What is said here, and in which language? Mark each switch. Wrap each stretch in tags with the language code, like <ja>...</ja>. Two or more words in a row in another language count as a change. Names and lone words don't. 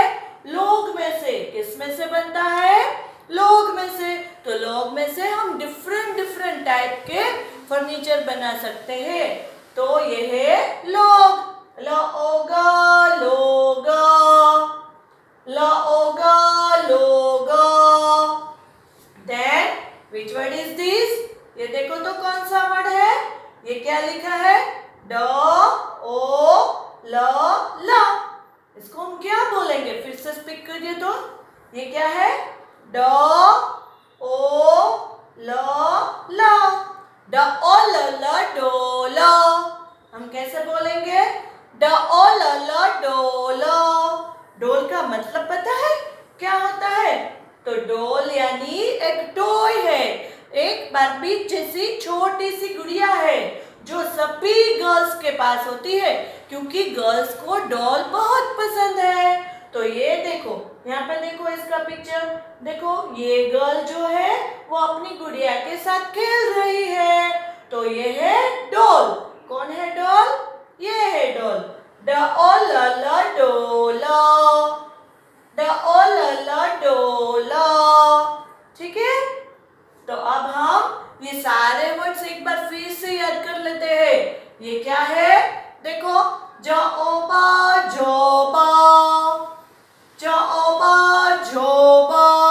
<hi>लोग में से। किस में से बनता है? लोग में से। तो लोग में से हम</hi> <en>different different type</en> <hi>के फर्नीचर बना सकते हैं, तो ये है लोग। लोगा, लोगा, लोगा, लोगा।</hi> <en>देन which word is this?</en> <hi>ये देखो तो कौन सा वर्ड है? ये क्या लिखा है? ड ओ ल ला। इसको हम क्या बोलेंगे? फिर से स्पीक करिए तो। ये क्या है? ड ओ ल ला। ड ओ ल ल डोला। हम कैसे बोलेंगे? ड ओ ल ल डोला। डोल का मतलब पता है क्या होता है? तो डोल यानी एक टॉय है, एक बारबी जैसी छोटी सी गुड़िया है जो सभी गर्ल्स के पास होती है, क्योंकि गर्ल्स को डॉल बहुत पसंद है। तो ये देखो, यहाँ पे देखो इसका पिक्चर, देखो ये गर्ल जो है वो अपनी गुड़िया के साथ खेल रही है, तो ये है डॉल। कौन है डॉल? ये है डॉल। ड ओ ल ल डोला, ड ओ ल ल डोला। ठीक है, तो अब हम ये सारे वर्ड्स एक बार फिर से याद कर लेते हैं। ये क्या है? देखो, जोबा, जोबा, जोबा, जोबा,</hi>